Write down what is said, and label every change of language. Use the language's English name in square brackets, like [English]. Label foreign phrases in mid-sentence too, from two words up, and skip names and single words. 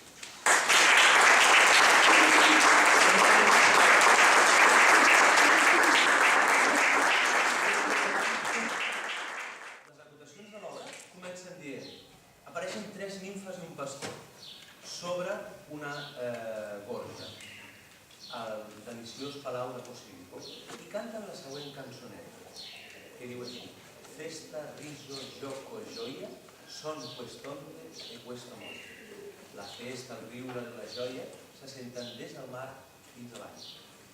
[Catalan] Les acotacions de l'obra comencen dient: apareixen 3 nimfes i un pastor sobre una gorja al deliciós palau de Posillipo i canten la següent cançoneta, que diu així: festa, [Italian] riso, gioco e gioia son quest'onde e questo mondo. [Catalan] La festa, el riure i la joia se senten des del mar fins a l'any.